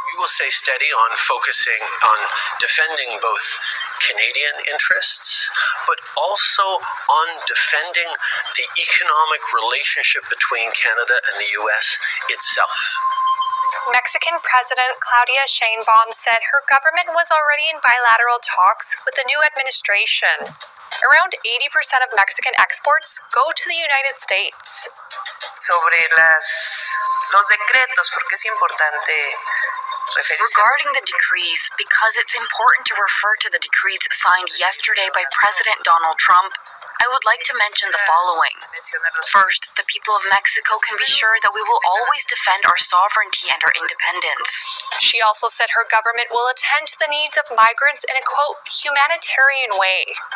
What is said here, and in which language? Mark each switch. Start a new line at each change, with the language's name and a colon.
English: We will stay steady on focusing on defending both Canadian interests, but also on defending the economic relationship between Canada and the U.S. itself. Mexican President Claudia Sheinbaum said her government was already in bilateral talks with the new administration. Around 80% of Mexican exports go to the United States.
Spanish: Sobre los decretos, porque es importante referirse.
English: Regarding the decrees, because it's important to refer to the decrees signed yesterday by President Donald Trump, I would like to mention the following. First, the people of Mexico can be sure that we will always defend our sovereignty and our independence. She also said her government will attend to the needs of migrants in a, quote, humanitarian way.